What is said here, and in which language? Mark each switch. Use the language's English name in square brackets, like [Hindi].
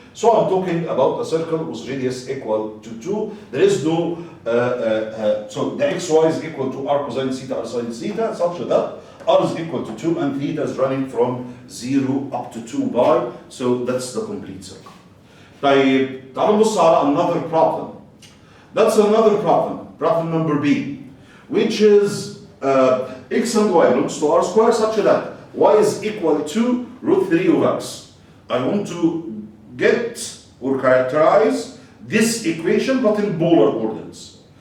[English] So I'm talking about a circle with radius equal to 2. There is no, so the xy is equal to r cosine theta, r sine theta, such that r is equal to 2 and theta is running from 0 up to 2 pi. So that's the complete circle. [Arabic] طيب تعالوا نبص على [English] another problem. That's another problem. Problem number B, which is x and y belongs to r square such that y is equal to root 3 of x. I want to get or characterize this equation but in polar coordinates.